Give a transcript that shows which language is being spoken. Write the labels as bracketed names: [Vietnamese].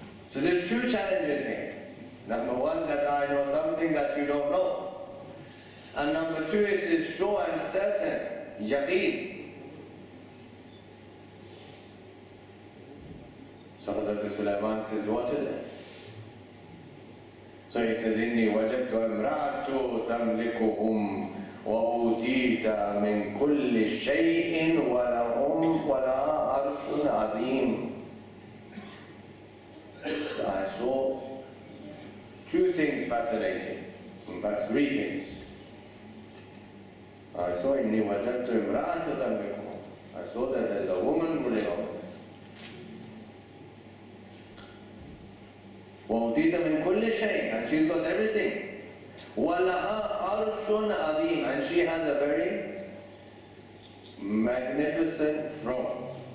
[English] So there's two challenges here. Number one, that I know something that you don't know. And number two, it is sure and certain, Yaqeen. So Hazrat Sulaiman says, what is it? So he says, [Arabic] إِنِّي وَجَدْتُ امْرَأَةُ تَمْلِكُهُمْ وَأُوتِيتَ مِنْ كُلِّ شَيْءٍ وَلَهَا عَرْشٌ عَظِيمٌ. [English] So I saw two things fascinating, in fact three things. I saw [Arabic] إِنِّي وَجَدْتُ امْرَأَةُ تَمْلِكُهُمْ. [English] I saw that there's a woman ruling over them. [Arabic] وَأُوتِيتَ مِنْ كُلِّ شَيْءٍ, [English] and she's got everything. [Arabic] وَلَهَا عَرْشٌ عَظِيمٌ, [English] and she has a very magnificent throne.